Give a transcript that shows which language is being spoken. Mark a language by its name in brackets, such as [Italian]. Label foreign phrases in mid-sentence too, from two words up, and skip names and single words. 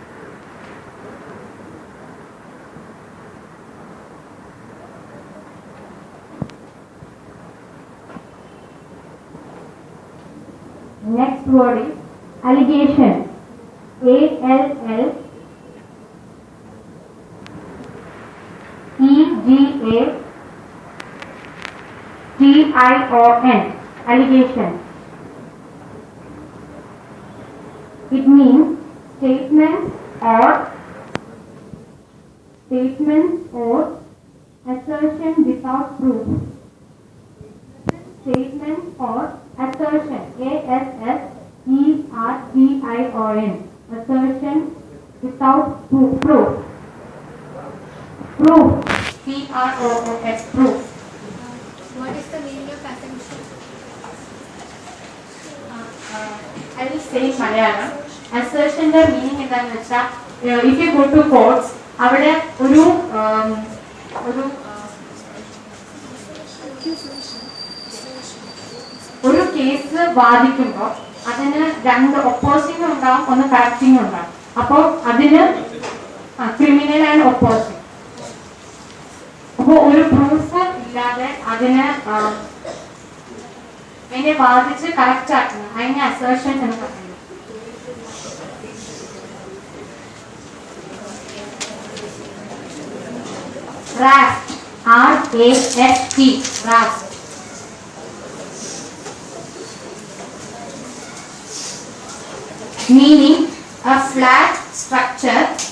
[English] Next word is allegation. A-L-L-E-G-A-T-I-O-N. Allegation. It means statements or assertion without proof. Statement or assertion. A-S-S-E-R-T-I-O-N. Assertion without proof. Proof. P-R-O-O-F. Proof. What is the meaning of assumption? I will say in Malayalam. Assertion the meaning [Malayalam] എന്താണെന്ന് വെച്ചാൽ [English] if you go to courts [Malayalam] അവിടെ ഒരു കേസ് വാദിക്കുമ്പോൾ അതിന് രണ്ട് ഒപ്പോസിംഗ് ഉണ്ടാവും, ഒന്ന് കറക്റ്റിംഗ് ഉണ്ടാവും. അപ്പോൾ അതിന് [English] criminal and opposing. [Malayalam] അപ്പോൾ ഒരു പ്രൂഫ് ഇല്ലാതെ അതിനെ വാദിച്ച് കറക്റ്റ് ആക്കുന്നത് അതിനെ അസേർഷൻ എന്ന് പറയുന്നത്. [English] Raft. R-A-F-T. Raft. Meaning a flat structure.